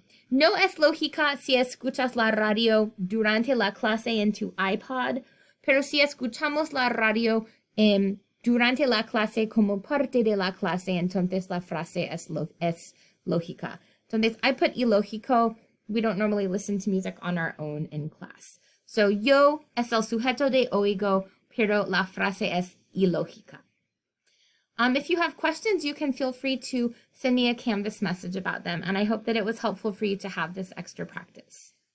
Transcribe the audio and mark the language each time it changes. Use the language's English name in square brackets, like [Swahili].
[Spanish] No es lógica si escuchas la radio durante la clase en tu iPod, pero si escuchamos la radio durante la clase como parte de la clase, entonces la frase es lógica. [English] Entonces, I put ilógico. We don't normally listen to music on our own in class. [Spanish] So, yo es el sujeto de oigo, pero la frase es ilógica. [English] If you have questions, you can feel free to send me a Canvas message about them, and I hope that it was helpful for you to have this extra practice.